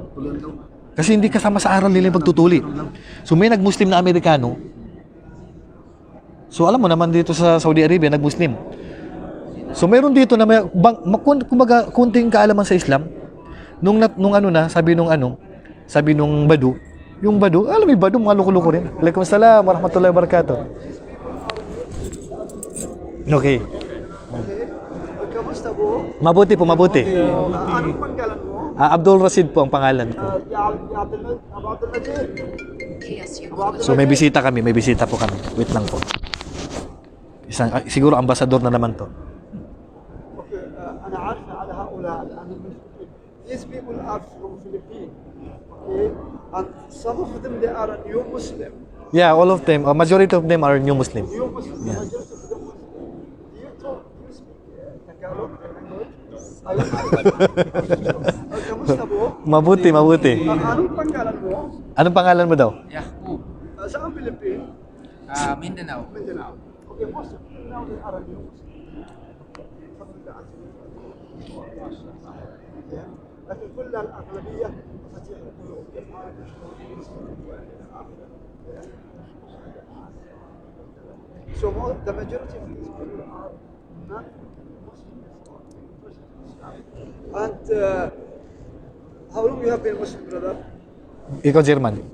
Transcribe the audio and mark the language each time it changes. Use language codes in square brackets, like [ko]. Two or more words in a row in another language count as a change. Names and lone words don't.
[tl] Kasi hindi kasama sa aral nila yung pagtutuli. So may nagmuslim na Amerikano. So alam mo naman dito sa Saudi Arabia, nagmuslim. So meron dito na may, kumbaga, kunting kaalaman sa Islam. Nung sabi nung Badu, yung Badu, alam mo yung Badu, mga loko-loko rin. [ar] وعليكم السلام ورحمة الله وبركاته. [tl] Okay. Kamusta po? Mabuti po, mabuti. Anong panggalan mo? Abdul Rashid po ang pangalan ko. Abdul Majid. So may bisita po kami. Wait lang po. Siguro ambasador na naman to. [ar] Okay, أنا عارفة على هؤلاء الآن المسلمين. [en] These people are from Philippines. Okay, and some of them they are new Muslim. Yeah, all of them, majority of them are new Muslim. New Muslim. Yeah. Majority of them Muslim. Do you speak [tl] Kamusta po? Mabuti, mabuti. Anong panggalan mo? Anong pangalan mo daw? Yahoo! Saan Philippines? Mindanao. Mindanao. [en] Okay, most of Mindanao is Arabic. [ar] لكن كل الأغلبية مفاتيح القلوب. [en] So the majority of these people are not Muslims. And how long you have been Muslim, brother? [tl] Ikaw, German.